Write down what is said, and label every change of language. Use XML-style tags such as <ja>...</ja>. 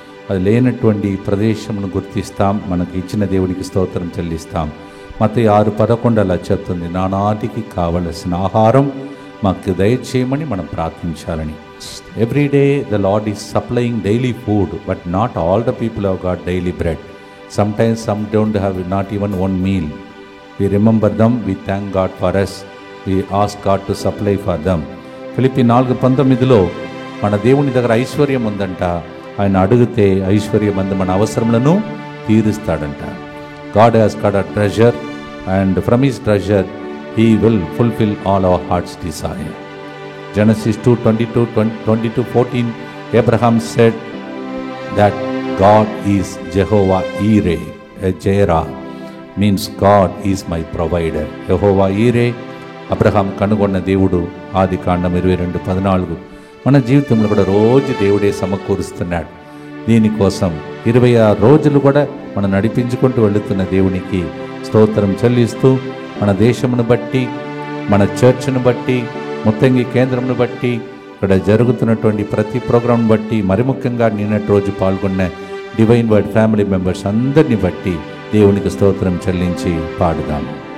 <te>అది లేనటువంటి ప్రదేశమును గుర్తిస్తాం, మనకు ఇచ్చిన దేవుడికి స్తోత్రం చెల్లిస్తాం. మత్తయి 6:11 అలా చెప్తుంది, నానాటికి కావలసిన ఆహారం మాకు దయచేయమని మనం ప్రార్థించాలని.</te> <en>Every day the lord is supplying daily food, but not all the people have got daily bread. Sometimes some don't have not even one meal. We remember them, we thank God for us, we ask God to supply for them.</en> <te>Philippi 4:19 మన దేవుని దగ్గర ఐశ్వర్యం ఉందంట, ఆయన అడిగితే ఐశ్వర్యమందు మన అవసరములను తీరుస్తాడంట.</te> <en>God has got a treasure and from his treasure he will fulfill all our heart's desire. Genesis 2:22-14 Abraham said that God is Jehovah Ireh. Jireh means God is my provider.</en> <te>Jehovah Ireh Abraham కనుగొన్న దేవుడు. ఆదికాండం 22:14. మన జీవితంలో కూడా రోజు దేవుడే సమకూరుస్తున్నాడు. దీనికోసం 26 రోజులు కూడా మనం నడిపించుకుంటూ వెళుతున్న దేవునికి స్తోత్రం చెల్లిస్తూ, మన దేశమును బట్టి, మన చర్చ్ను బట్టి, ముత్తంగి కేంద్రంను బట్టి, ఇక్కడ జరుగుతున్నటువంటి ప్రతి ప్రోగ్రాంను బట్టి, మరి ముఖ్యంగా నిన్నటి రోజు పాల్గొన్న డివైన్ వర్డ్ ఫ్యామిలీ మెంబర్స్ అందరిని బట్టి దేవునికి స్తోత్రం చెల్లించి పాడుదాము.</te>